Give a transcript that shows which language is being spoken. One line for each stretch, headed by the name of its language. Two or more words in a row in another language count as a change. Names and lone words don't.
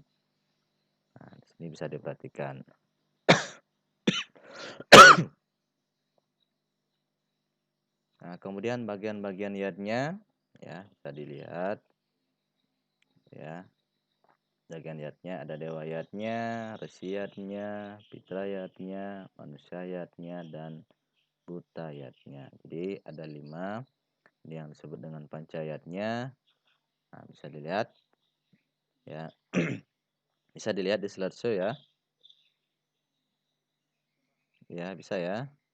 Indonesian: Nah, di sini bisa diperhatikan. Nah, kemudian bagian-bagian yatnya ya bisa dilihat ya. Bagian yatnya ada dewa yatnya, resi yatnya, pitra yatnya, manusia yatnya, dan buta yatnya. Jadi ada 5 ini yang disebut dengan pancayatnya. Nah, bisa dilihat ya. Bisa dilihat di slideshow ya. Ya, bisa ya.